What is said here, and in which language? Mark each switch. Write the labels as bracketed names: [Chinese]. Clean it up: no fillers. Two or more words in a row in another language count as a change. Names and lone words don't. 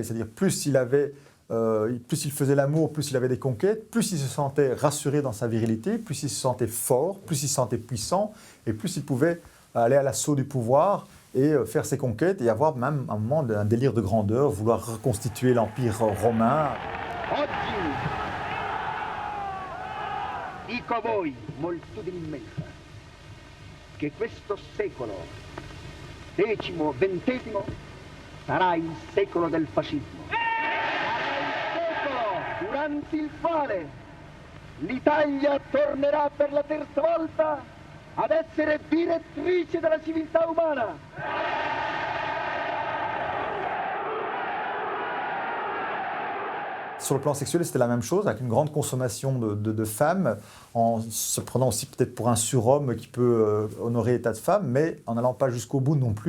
[French] C'est-à-dire plus il faisait l'amour, plus il avait des conquêtes, plus il se sentait rassuré dans sa virilité, plus il se sentait fort, plus il se sentait puissant, et plus il pouvait aller à l'assaut du pouvoir et faire ses conquêtes et avoir même un moment d'un délire de grandeur, vouloir reconstituer l'Empire romain. [Italian] Oggi dico a voi, moltitudine che questo secolo, decimo, ventesimo, sarà il secolo del fascismo. Sarà il secolo durante il quale l'Italia tornerà per la terza volta ad essere direttrice della civiltà umana. [French] Sur le plan sexuel, c'était la même chose, avec une grande consommation de femmes, en se prenant aussi peut-être pour un surhomme qui peut honorer l'état de femme, mais en n'allant pas jusqu'au bout non plus.